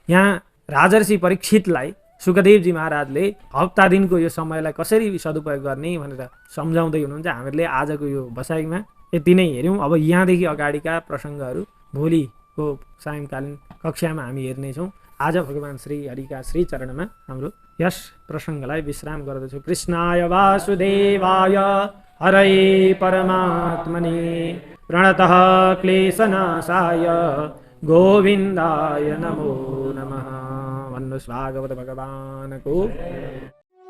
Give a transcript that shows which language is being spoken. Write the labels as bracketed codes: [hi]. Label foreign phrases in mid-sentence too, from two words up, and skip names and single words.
[ne] यहाँ राजर्षि परीक्षितलाई सुखदेवजी महाराजले हप्ता दिनको यो समयलाई कसरी सदुपयोग गर्ने भनेर सम्झाउँदै हुनुहुन्छ। हामीले आजको यो बसाइमा यति नै हेऱ्यौँ। अब यहाँदेखि अगाडिका प्रसङ्गहरू भोलिको सायङ्कालीन कक्षामा हामी हेर्नेछौँ। आज भगवान श्री हरिका श्री चरणमा हाम्रो यस प्रसङ्गलाई विश्राम गर्दछु। [sa] कृष्णाय वासुदेवाय हरये परमात्मने प्रणतः क्लेशनाशाय गोविन्दाय नमो नमः। [ne] भन्नुहोस् भागवत भगवानको।